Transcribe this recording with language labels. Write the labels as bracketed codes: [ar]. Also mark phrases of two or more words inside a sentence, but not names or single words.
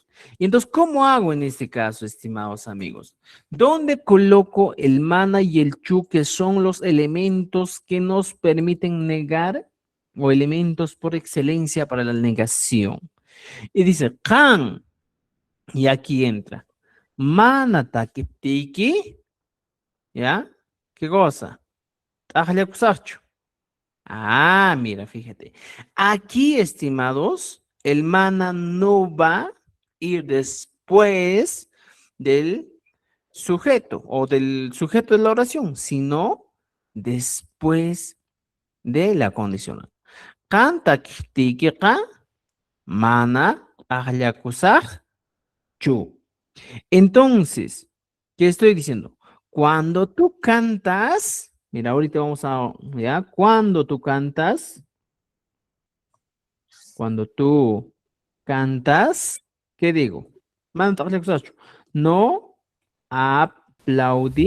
[es] Y entonces, ¿cómo hago en este caso, estimados amigos? ¿Dónde coloco el mana y el chu, que son los elementos que nos permiten negar o elementos por excelencia para la negación? Y dice, kan, y aquí entra, [qu] mana takiptiki, [es] ¿Ya? ¿Qué cosa? Ajayakusarchu. Ah, mira, fíjate. Aquí, estimados, el mana no va a ir después del sujeto o del sujeto de la oración, sino después de la condicional. [qu] Kanta kihtikiqa mana ajayakusaj chu. [es] Entonces, ¿qué estoy diciendo? Cuando tú cantas, mira, ahorita vamos a, ¿ya? Cuando tú cantas, ¿qué digo? No aplaudí,